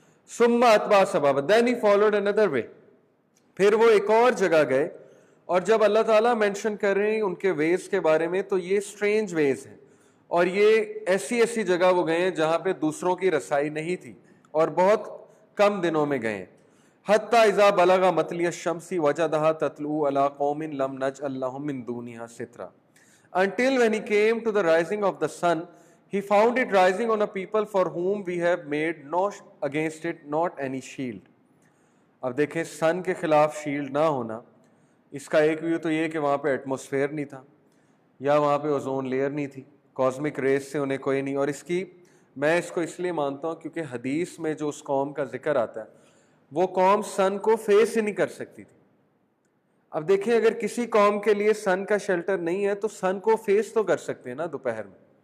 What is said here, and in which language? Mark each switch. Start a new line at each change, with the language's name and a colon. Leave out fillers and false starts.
Arabic: ثم اتبع سببا
English: Then he followed another way.
Urdu: پھر وہ ایک اور جگہ گئے، اور جب اللہ تعالیٰ مینشن کر رہے ہیں ان کے ویز کے بارے میں تو یہ اسٹرینج ویز ہیں، اور یہ ایسی ایسی جگہ وہ گئے ہیں جہاں پہ دوسروں کی رسائی نہیں تھی، اور بہت کم دنوں میں گئے.
Arabic: حتی اذا بلغ مطلع الشمس وجدها تطلع على قوم لم نجعل لهم من دونها سترا.
English: Until when he came to the rising of the sun, he found it rising on a people for whom we have made no against it not any shield.
Urdu: اب دیکھیں سن کے خلاف شیلڈ نہ ہونا، اس کا ایک ویو تو یہ کہ وہاں پہ ایٹماسفیئر نہیں تھا، یا وہاں پہ اوزون لیئر نہیں تھی، کاسمک ریز سے انہیں کوئی نہیں. اور اس کی میں اس کو اس لیے مانتا ہوں کیونکہ حدیث میں جو اس قوم کا ذکر آتا ہے وہ قوم سن کو فیس ہی نہیں کر سکتی تھی. اب دیکھیں اگر کسی قوم کے لیے سن کا شیلٹر نہیں ہے تو سن کو فیس تو کر سکتے ہیں نا دوپہر میں.